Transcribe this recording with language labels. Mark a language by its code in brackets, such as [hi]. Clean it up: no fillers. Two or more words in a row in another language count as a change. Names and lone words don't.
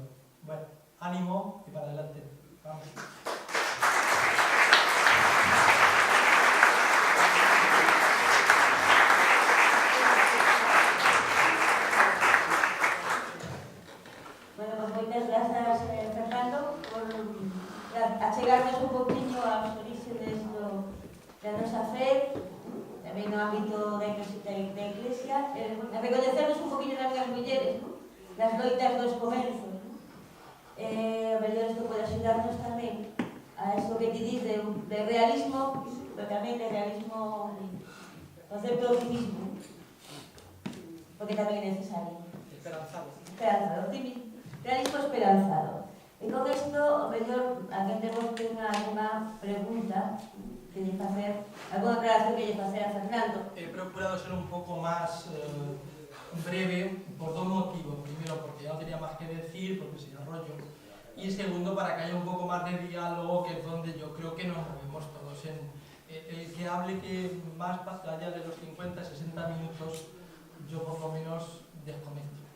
[es] Bueno, ánimo y para adelante. Vamos. [gl] Bueno, pues moitas grazas, Fernando, por achegarnos un poquinho aos orígenes da nosa fe, tamén no ámbito da Iglesia, recoñecernos un poquinho tamén as mulleres, nas loitas dos comenzos. A mellor isto pode axudarnos tamén a isto que ti dis de realismo, pero tamén de realismo, concepto de optimismo, porque tamén é necesario. Esperanzado. Esperanzado, optimismo. Realismo esperanzado. E con isto, o mellor, alguén de vos ten alguna pregunta que lle facer, alguna aclaración que lle facer a Fernando. [es] He procurado ser un poco más breve por dos motivos. Primero, porque ya no tenía más que decir, porque sería rollo. Y segundo, para que haya un poco más de diálogo, que es donde yo creo que nos movemos todos. El que hable que más allá de los 50, 60 minutos, yo por lo menos desconecto.